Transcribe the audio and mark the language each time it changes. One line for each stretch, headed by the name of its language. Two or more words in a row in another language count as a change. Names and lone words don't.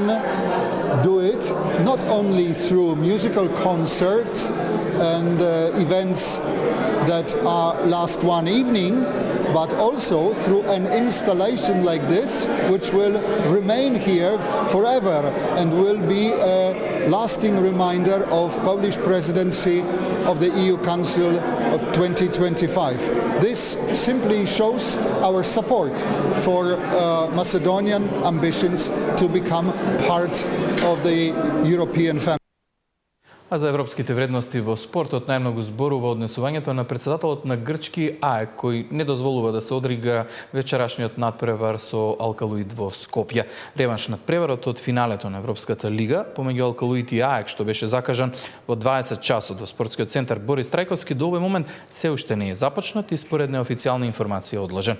English: do it not only through musical concerts and events that are last one evening, but also through an installation like this, which will remain here forever and will be a lasting reminder of Polish presidency of the EU Council of 2025. This simply shows our support for Macedonian ambitions to become part of the European family.
Macedonian: А за европските вредности во спортот најмногу зборува однесувањето на председателот на грчки АЕК, кој не дозволува да се одигра вечерашниот надпревар со Алкалуид во Скопје. Реванш над преварот од финалето на Европската лига помеѓу Алкалуид и АЕК, што беше закажан во 20 часот во спортскиот центар Борис Трајковски, до овој момент се уште не е започнат и според неофицијални информации одложен.